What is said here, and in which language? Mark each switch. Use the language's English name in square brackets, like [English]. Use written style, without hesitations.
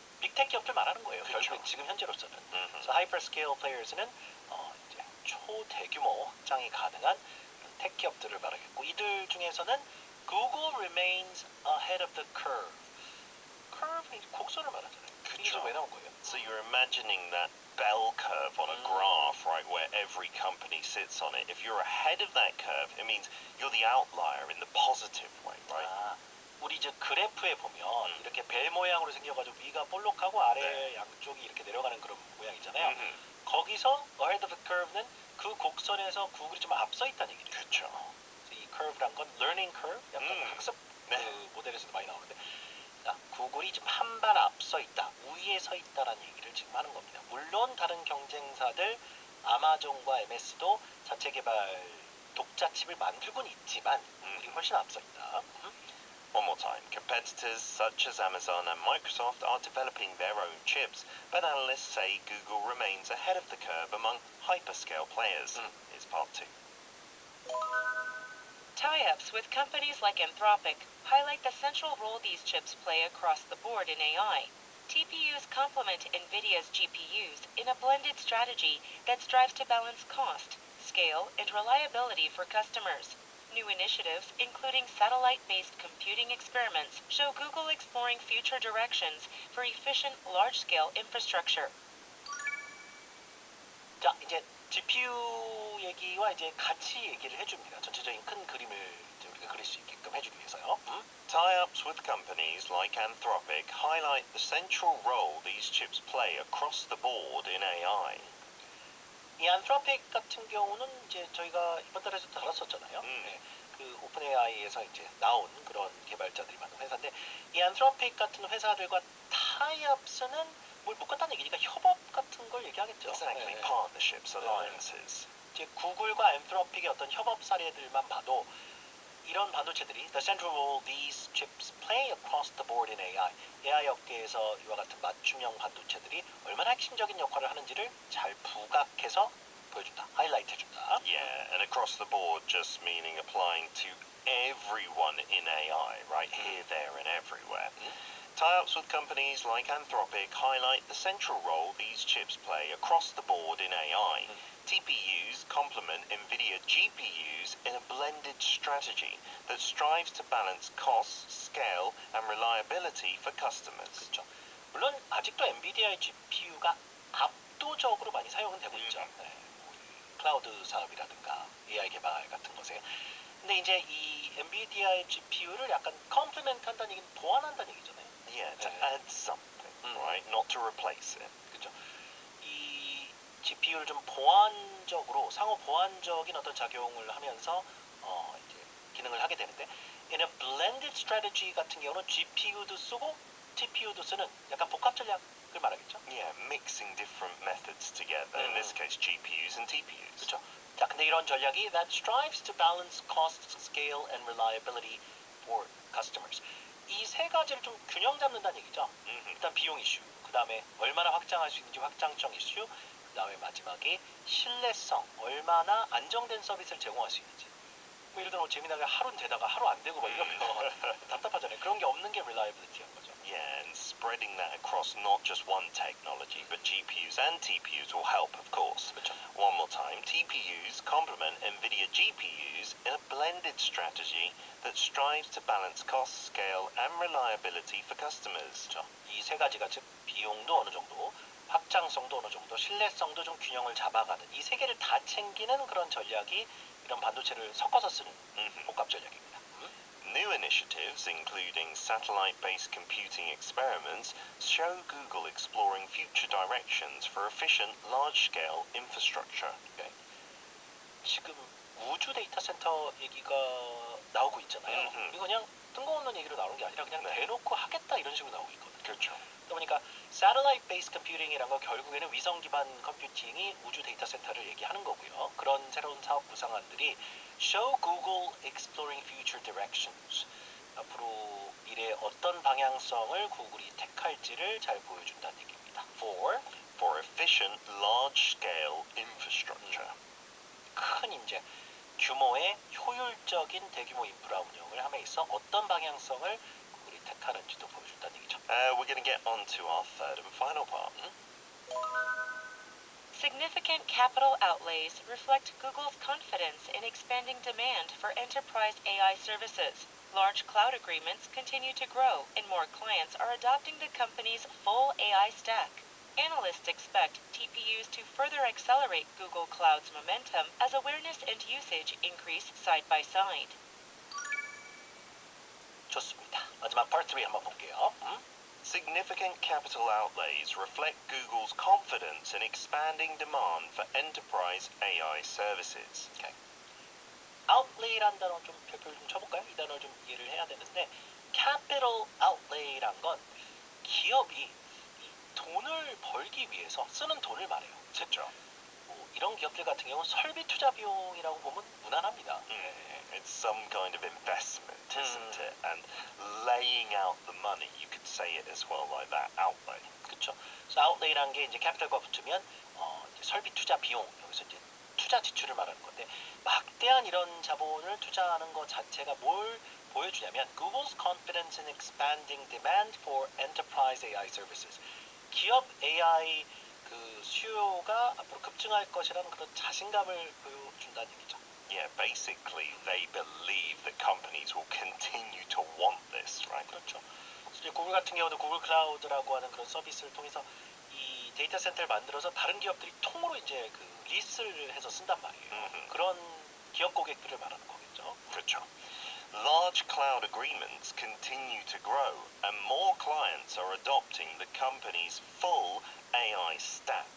[Korean] 빅텍 기업들 말하는 거예요. 그쵸. 결국 지금 현재로서는. 그래서 [English] hyperscale players [Korean] 는 이제 초대규모 확장이 가능한 텍 기업들을 말하겠고 이들 중에서는 [English] Google remains ahead of the curve. [Korean] curve는 곡선을 말하잖아요. 이게 그쵸. 지금 왜 나온 거예요? [English] So you're imagining that bell curve on a graph, right, where every company sits on it. If you're ahead of that curve, it means you're the outlier in the positive way, right? [Korean] 아, 우리 이제 그래프에 보면 이렇게 벨 모양으로 생겨가지고 위가 볼록하고 아래 네. 양쪽이 이렇게 내려가는 그런 모양이잖아요. 거기서 [English] ahead of the curve [Korean] 는 그 곡선에서 구글이 좀 앞서 있다는 얘기죠. 그쵸. 그래서 이 curve란 건 [English] learning curve, [Korean] 약간 학습 네. 그 모델에서도 많이 나오는데 자, 구글이 좀 한 발 앞서 있다, 우위에 서 있다라는 얘기를 지금 하는 겁니다. 물론 다른 경쟁사들 아마존과 MS도 자체 개발 독자 칩을 만들고는 있지만 우리 훨씬 앞서 있다. [English] One more time. Competitors such as Amazon and Microsoft are developing their own chips, but analysts say Google remains ahead of the curve among hyperscale players. Is part 2. Tie-ups with companies like Anthropic highlight the central role these chips play across the board in AI. TPUs complement NVIDIA's GPUs in a blended strategy that strives to balance cost, scale, and reliability for customers. New initiatives, including satellite-based computing experiments, show Google exploring future directions for efficient large-scale infrastructure. [Korean] 자, 이제 GPU 얘기와 이제 같이 얘기를 해줍니다. 전체적인 큰 그림을 이제 우리가 그릴 수 있게끔 해주기 위해서요. [English] Tie-ups with companies like Anthropic highlight the central role these chips play across the board in AI. [Korean] 이 안트로픽 같은 경우는 이제 저희가 이번 달에도 다뤘었잖아요. 네, 그 오픈 AI에서 이제 나온 그런 개발자들이 많은 회사인데 이 안트로픽 같은 회사들과 타이업스는 뭘 묶었다는 얘기니까 협업 같은 걸 얘기하겠죠. [English] Exactly. [Korean] 네. [English] Partnerships, alliances. [Korean] 이제 구글과 안트로픽의 어떤 협업 사례들만 봐도 이런 반도체들이 [English] the central role these chips play across the board in AI. [Korean] AI 업계에서 이와 같은 맞춤형 반도체들이 얼마나 핵심적인 역할을 하는지를 잘 부각해서 보여준다. 하이라이트 해준다. [English] Yeah, and across the board just meaning applying to everyone in AI, right? Here, there, and everywhere. Tie-ups with companies like Anthropic highlight the central role these chips play across the board in AI. TPUs complement NVIDIA GPUs in a blended strategy that strives to balance cost, scale, and reliability for customers. [Korean] 그렇죠. 물론 아직도 엔비디아의 GPU가 압도적으로 많이 사용은 되고 있죠. 네, 우리 클라우드 사업이라든가 AI 개발 같은 것에. 근데 이제 이 엔비디아의 GPU를 약간 컴플리멘트 한다는 얘기는 보완한다는 얘기잖아요. [English] Yeah, to add something, right? Not to replace it. [Korean] 그렇죠. 이 GPU를 좀 보완적으로 상호 보완적인 어떤 작용을 하면서 이제 기능을 하게 되는데 [English] in a blended strategy [Korean] 같은 경우는 GPU도 쓰고 TPU도 쓰는 약간 복합 전략을 말하겠죠. [English] Yeah, mixing different methods together. In this case, GPUs and TPUs. [Korean] 그렇죠. 자, 근데 이런 전략이 [English] that strives to balance cost, scale, and reliability for customers. [Korean] 이 세 가지를 좀 균형 잡는다는 얘기죠. 일단 비용 이슈, 그 다음에 얼마나 확장할 수 있는지 확장성 이슈, 그 다음에 마지막에 신뢰성, 얼마나 안정된 서비스를 제공할 수 있는지. 뭐 예를 들어 재미나게 하루는 되다가 하루 안 되고 막 이러면 답답하잖아요. 그런 게 없는 게 reliability인 거죠. [English] Yeah, and spreading that across not just one technology, but GPUs and TPUs will help, of course. [Korean] 그렇죠. [English] One more time, TPUs complement NVIDIA GPUs in a blended strategy that strives to balance cost, scale, and reliability for customers. [Korean] 그렇죠. 이 세 가지가 즉 비용도 어느 정도, 확장성도 어느 정도, 신뢰성도 좀 균형을 잡아가는 이 세 개를 다 챙기는 그런 전략이 이런 반도체를 섞어서 쓰는 복합 전략입니다. [English] New initiatives, including satellite-based computing experiments, show Google exploring future directions for efficient, large-scale infrastructure. [Korean] 네. 지금 우주 데이터 센터 얘기가 나오고 있잖아요. 이거 그냥 뜬금없는 얘기로 나오는 게 아니라 그냥 대놓고 하겠다 이런 식으로 나오고 있거든요. 그렇죠. 그러다 보니까 [English] satellite-based computing [Korean] 이란 건 결국에는 위성 기반 컴퓨팅이 우주 데이터 센터를 얘기하는 거고요. 그런 새로운 사업 구상안들이 [English] show Google exploring future directions. [Korean] 앞으로 미래에 어떤 방향성을 구글이 택할지를 잘 보여준다는 얘기입니다. [English] For efficient, large-scale infrastructure. [Korean] 큰 이제 규모의 효율적인 대규모 인프라 운영을 함에 있어 어떤 방향성을 구글이 택하는지도 보여준다는 얘기죠. [English] We're going to get on to our third and final part. Significant capital outlays reflect Google's confidence in expanding demand for enterprise AI services. Large cloud agreements continue to grow, and more clients are adopting the company's full AI stack. Analysts expect TPUs to further accelerate Google Cloud's momentum as awareness and usage increase side by side. [Korean] 좋습니다. 마지막 part 3 한번 볼게요. [English] Significant capital outlays reflect Google's confidence in expanding demand for enterprise AI services. Okay. [Korean] outlay란 단어 좀 별표를 좀 쳐볼까요? 이 단어를 좀 이해를 해야 되는데 capital outlay란 건 기업이 이 돈을 벌기 위해서 쓰는 돈을 말해요. 그렇죠. 뭐 이런 기업들 같은 경우는 설비 투자 비용이라고 보면 무난합니다. [English] It's some kind of investment, isn't it? And laying out the money, you could say it as well like that, outlay. [Korean] 그렇죠. 그래서 outlay라는 게 이제 capital과 붙으면 이제 설비 투자 비용 여기서 이제 투자 지출을 말하는 건데 막대한 이런 자본을 투자하는 것 자체가 뭘 보여주냐면 [English] Google's confidence in expanding demand for enterprise AI services. [Korean] 기업 AI 그 수요가 앞으로 급증할 것이라는 그런 자신감을 보여준다는 얘기죠. [English] Yeah, basically they believe that companies will continue to want this, right? [Korean] 그렇죠. 이제 구글 같은 경우도 구글 클라우드라고 하는 그런 서비스를 통해서 이 데이터 센터를 만들어서 다른 기업들이 통으로 이제 그 리스를 해서 쓴단 말이에요. 그런 기업 고객들을 말하는 거겠죠. 그렇죠. [English] Large cloud agreements continue to grow, and more clients are adopting the company's full AI stack.